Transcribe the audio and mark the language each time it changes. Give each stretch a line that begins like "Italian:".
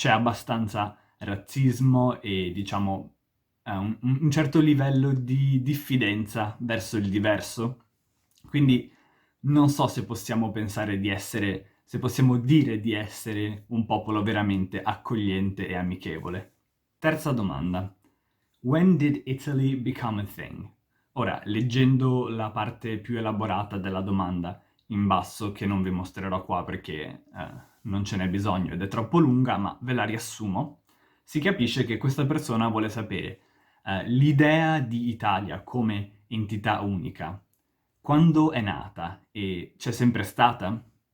Italian: C'è abbastanza razzismo e, diciamo, un certo livello di diffidenza verso il diverso. Quindi non so se possiamo pensare di essere, se possiamo dire di essere un popolo veramente accogliente e amichevole. Terza domanda.
English: When did Italy become a thing?
Italian: Ora, leggendo la parte più elaborata della domanda in basso, che non vi mostrerò qua perché non ce n'è bisogno ed è troppo lunga, ma ve la riassumo, si capisce che questa persona vuole sapere l'idea di Italia come entità unica, quando è nata e c'è sempre stata?